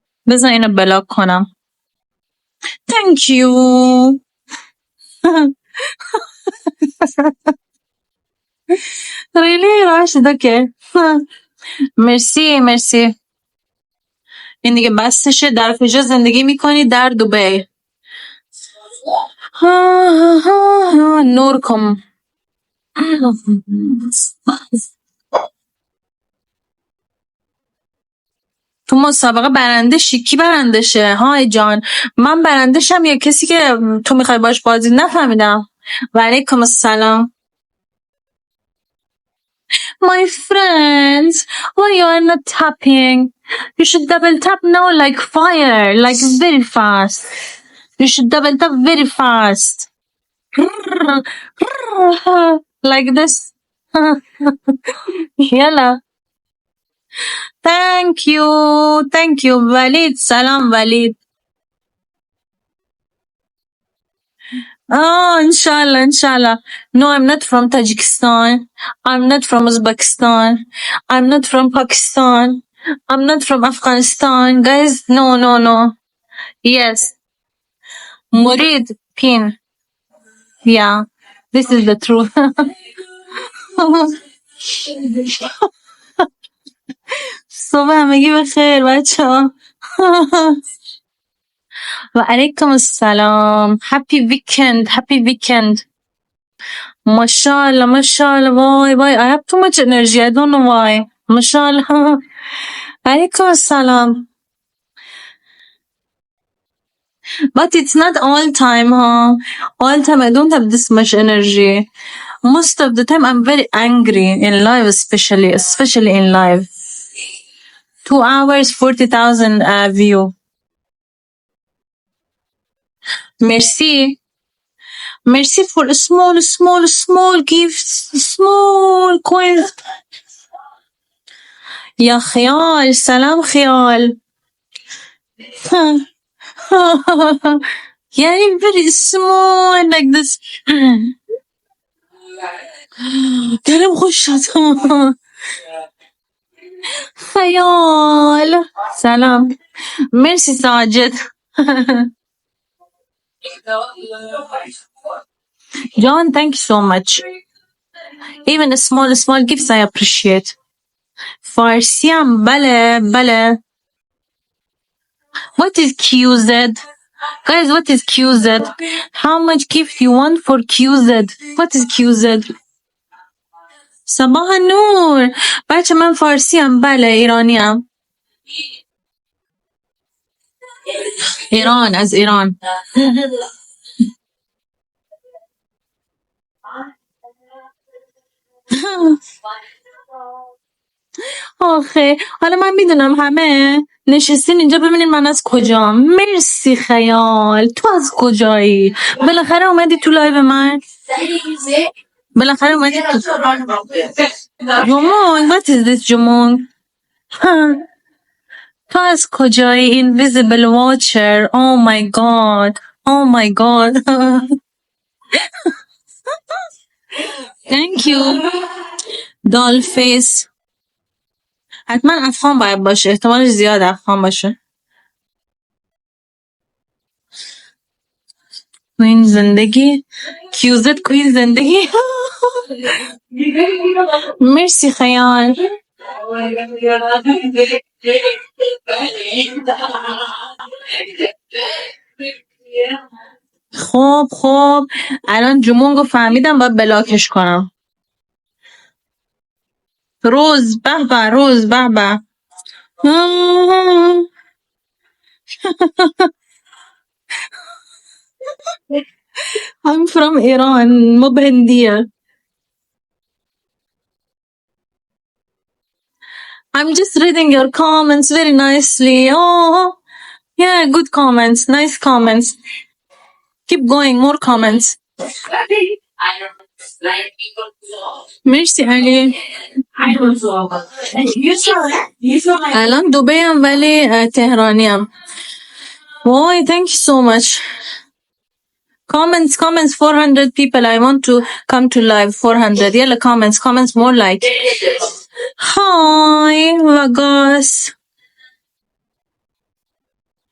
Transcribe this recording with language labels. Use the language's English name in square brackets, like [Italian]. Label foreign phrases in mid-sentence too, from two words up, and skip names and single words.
[Persian] بذار اینو بلاک کنم. [English] Thank you. Really راشد okay. [Persian] مرسی. این دیگه بستشه. در کجا زندگی میکنی؟ در دبی. نورکم. تو مسابقه برنده شی؟ کی برنده شه؟ های جان، من برنده شم یا کسی که تو میخوای باش بازی؟ نفهمیدم. و علیکم السلام. [English] My friends, why you are not tapping? You should double tap now like fire, like very fast. You should double tap very fast. Like this. يلا. Thank you ولید. [Persian] سلام ولید. inshallah. [English] No, I'm not from Tajikistan. I'm not from Uzbekistan. I'm not from Pakistan. I'm not from Afghanistan. Guys, no. Yes. Murid pin. Yeah. This is the truth. [Persian] صبح همگی بخیر بچه ها. و علیکم السلام. [English] Happy weekend. ماشاءالله. Why I have too much energy. I don't know why. [Persian] ماشاءالله. علیکم السلام. [English] But it's not all time, huh? All time I don't have this much energy. Most of the time I'm very angry in live, especially in live. 2 hours 40,000 view. Merci for small gifts, small coins. [Persian] یا خیال، سلام خیال. [English] Yeah, very small like this. [Persian] دلم خوش شد. خیال. سلام. مرسی ساجد. [English] John, thank you so much. Even small gifts I appreciate. [Persian] فارسیم بله. [English] What is QZ? Guys, what is QZ? How much gift you want for QZ? What is QZ? [Arabic] صباح نور. [Persian] بچه من فارسیم بله. ایرانیم. ایران، از ایران. آخه حالا من میدونم همه نشستین اینجا ببینین من از کجام. مرسی خیال. تو از کجایی؟ بالاخره اومدی تو لایو من. جمون. [English] What is this جمون؟ [Persian] تو از کجایی؟ [English] Invisible watcher. Oh my god. Thank you. Doll face. [Persian] حتما افغان باید باشه. احتمالش زیاد افغان باشه. کوین زندگی. کیوزت کوین زندگی. مرسی خیال. خب الان جمونگو فهمیدم باید بلاکش کنم. روز به [English] I'm from Iran. [Persian] مو بهندیه. [English] I'm just reading your comments very nicely. Oh, yeah, good comments. Nice comments. Keep going, more comments. [Persian] مرسی علی. الان دبی هم ولی تهرانی هم. [English] Why, thank you so much. Comments 400 people. I want to come to live 400. يلا comments more like. Hi Vagas.